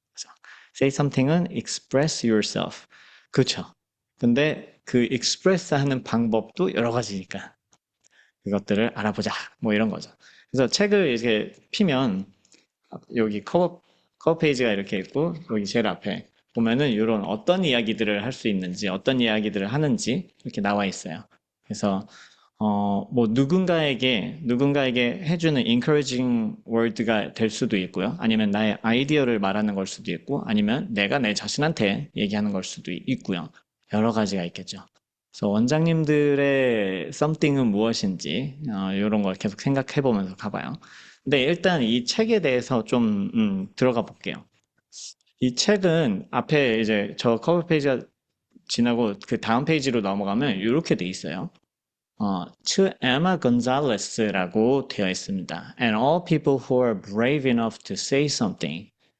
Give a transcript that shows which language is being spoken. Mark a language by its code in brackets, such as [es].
[ko] 그래서 [en] say something은 express yourself. [ko] 그쵸. 근데 그 express 하는 방법도 여러 가지니까 그것들을 알아보자. 뭐 이런 거죠. 그래서 책을 이렇게 피면 여기 커버 페이지가 이렇게 있고 여기 제일 앞에 보면은 이런 어떤 이야기들을 할 수 있는지 어떤 이야기들을 하는지 이렇게 나와 있어요. 그래서 뭐 누군가에게 해주는 [en] encouraging word [ko] 가 될 수도 있고요. 아니면 나의 아이디어를 말하는 걸 수도 있고, 아니면 내가 내 자신한테 얘기하는 걸 수도 있고요. 여러 가지가 있겠죠. 그래서 원장님들의 something은 무엇인지, 이런 걸 계속 생각해 보면서 가봐요. 근데 일단 이 책에 대해서 좀, 들어가 볼게요. 이 책은 앞에 이제 저 커버 페이지가 지나고 그 다음 페이지로 넘어가면 이렇게 돼 있어요. To Emma Gonzalez라고 되어 있습니다. [en] And all people who are brave enough to say something.